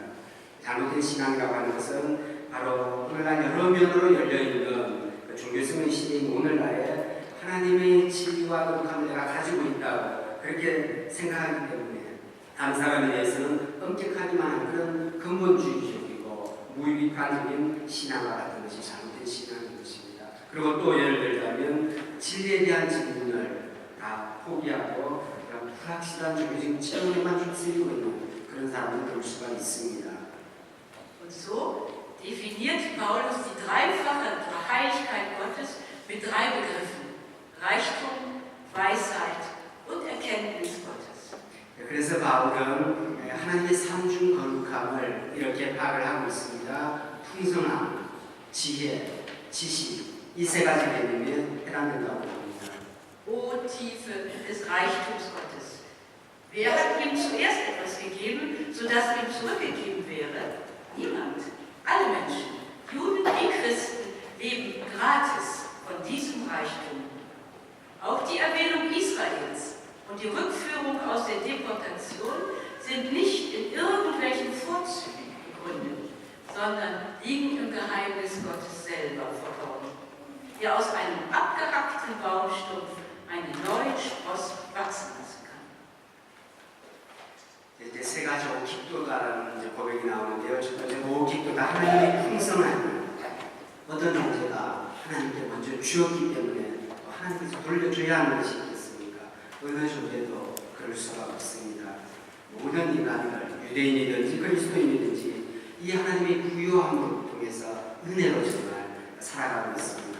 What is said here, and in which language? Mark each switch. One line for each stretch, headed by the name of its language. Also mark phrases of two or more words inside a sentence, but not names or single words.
Korean: 잘못된 신앙이라고 하는 것은 바로 오늘날 여러 면으로 열려있는 종교성의 시대인 오늘날에 하나님의 진리와 거룩함을 내가 가지고 있다고 그렇게 생각하기 때문에 다른 사람에 대해서는 엄격하기만 한 그런 근본주의적이고 무비판적인 신앙과 같은 것이 잘못된 신앙인 것입니다. 그리고 또 예를 들자면 진리에 대한 질문을 다 포기하고 불확실한 종교적인 체험에만 휩쓸리고 있는 그런 사람을 볼 수가 있습니다.
German: Und so definiert Paulus die dreifache Heiligkeit Gottes mit drei Begriffen: Reichtum, Weisheit und Erkenntnis Gottes.
Korean: 그래서 바울은 하나님의 삼중 거룩함을 이렇게 파악을 하고 있습니다. 풍성함, 지혜, 지식, 이 세 가지 개념에 해당된다고 봅니다.
German: O Tiefe des Reichtums Gottes. Wer hat ihm zuerst etwas gegeben, sodass ihm zurückgegeben wäre? Niemand. Alle Menschen, Juden wie Christen, leben gratis von diesem Reichtum. Auch die Erwählung Israels und die Rückführung aus der Deportation sind nicht in irgendwelchen Vorzügen begründet, sondern liegen im Geheimnis Gottes selber verborgen, der aus einem abgehackten Baumstumpf einen neuen Spross wachsen lassen kann.
Korean: 이제 세 가지 오깁도다라는 고백이 나오는데요. 첫 번째 오깁도다, 하나님의 풍성한 어떤 존재가 하나님께 먼저 주었기 때문에 하나님께서 돌려줘야 하는 것이 있겠습니까? 어느 존재도 그럴 수가 없습니다. 모든 인간들, 유대인이든지 그리스도인이든지 이 하나님의 부유함을 통해서 은혜로 정말 살아가고 있습니다.